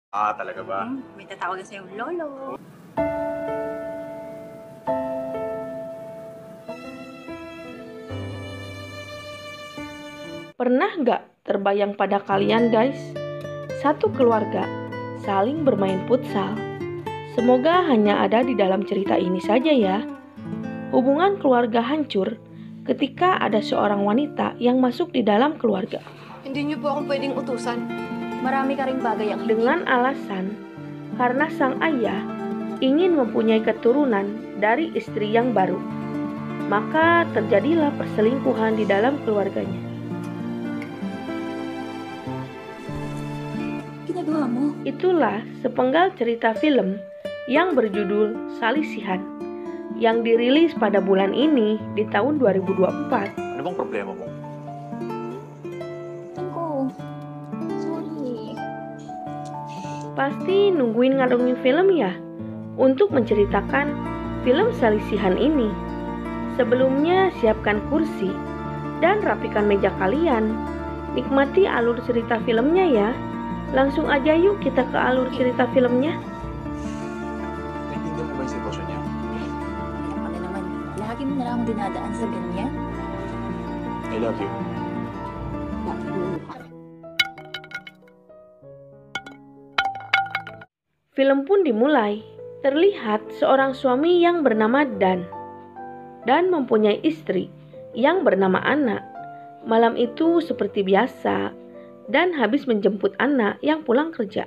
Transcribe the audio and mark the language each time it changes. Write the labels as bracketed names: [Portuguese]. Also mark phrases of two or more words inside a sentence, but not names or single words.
[Filipino] Ah, talaga ba? May tatawagan sa'yong lolo. [Indonesian] Pernah nggak terbayang pada kalian guys, satu keluarga saling bermain futsal? Semoga hanya ada di dalam cerita ini saja ya. Hubungan keluarga hancur ketika ada seorang wanita yang masuk di dalam keluarga. [Filipino] Hindi niyo po akong pwedeng utusan. Marami ka ring bagay ang [Indonesian] Dengan alasan karena sang ayah ingin mempunyai keturunan dari istri yang baru. Maka terjadilah perselingkuhan di dalam keluarganya. [Filipino] ginagawa mo. [Indonesian] Itulah sepenggal cerita film yang berjudul Salisihan yang dirilis pada bulan ini di tahun 2024. [Filipino] Ano bang problema mo? Tengko. Sorry. [Indonesian] Pasti nungguin ngadongin film ya untuk menceritakan film Salisihan ini. Sebelumnya siapkan kursi dan rapikan meja kalian. Nikmati alur cerita filmnya ya. Langsung aja yuk kita ke alur cerita filmnya. [Filipino] Naintindihan mo ba yung sitwasyon niya? Ayan ka na naman. Lagi mo na lang dinadaan sa ganyan. [English] I love you. [Indonesian] Film pun dimulai. Terlihat seorang suami yang bernama Dan mempunyai istri yang bernama Anna. Malam itu seperti biasa, Dan habis menjemput Anna yang pulang kerja.